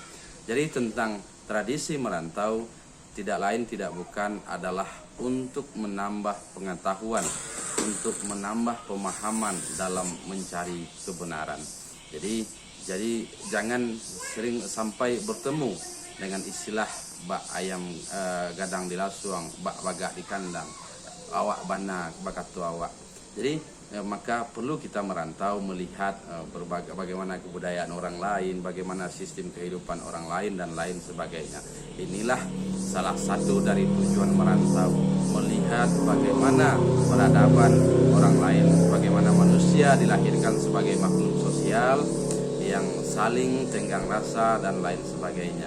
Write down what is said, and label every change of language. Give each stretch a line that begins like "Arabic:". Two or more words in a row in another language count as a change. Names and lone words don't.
Indonesian: Jadi tentang tradisi merantau tidak lain tidak bukan adalah untuk menambah pengetahuan, untuk menambah pemahaman dalam mencari kebenaran. Jadi jangan sering sampai bertemu dengan istilah
Minangkabau: bak ayam gadang di lasuang, bak bagak di kandang, awak bana bakatu awak.
Indonesian: Jadi maka perlu kita merantau, melihat bagaimana kebudayaan orang lain, bagaimana sistem kehidupan orang lain dan lain sebagainya. Inilah salah satu dari tujuan merantau, melihat bagaimana peradaban orang lain, bagaimana manusia dilahirkan sebagai makhluk sosial yang saling tenggang rasa dan lain sebagainya.